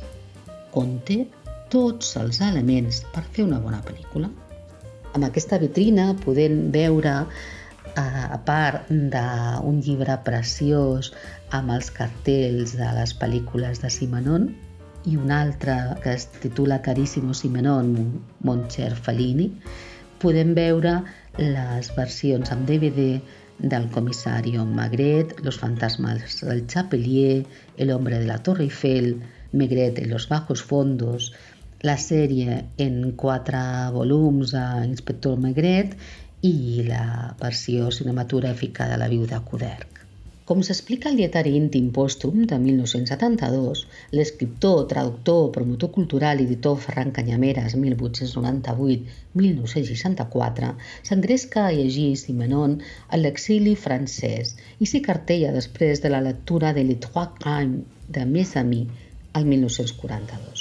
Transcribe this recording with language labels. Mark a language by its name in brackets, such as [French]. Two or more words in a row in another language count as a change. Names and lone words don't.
[Catalan] Conté tots els elements per fer una bona pel·lícula. Amb aquesta vitrina podem veure, a part d'un llibre preciós amb els cartells de les pel·lícules de Simenon, i un altre que es titula Carissimo Simenon, mon cher Fellini, podem veure les versions amb DVD del Comisario Maigret, Los fantasmas del Chapelier, El hombre de la Torre Eiffel, Maigret en los bajos fondos, la sèrie en 4 volums a Inspector Maigret i la versió cinematogràfica de La viuda Couderc. Com s'explica al dietari íntim pòstum de 1972, l'escriptor, traductor, promotor cultural i editor Ferran Canyameras, 1898-1964, s'engresca a llegir Simenon a l'exili francès i s'hi cartella després de la lectura de Les Trois Crimes de Mes Amis al 1942.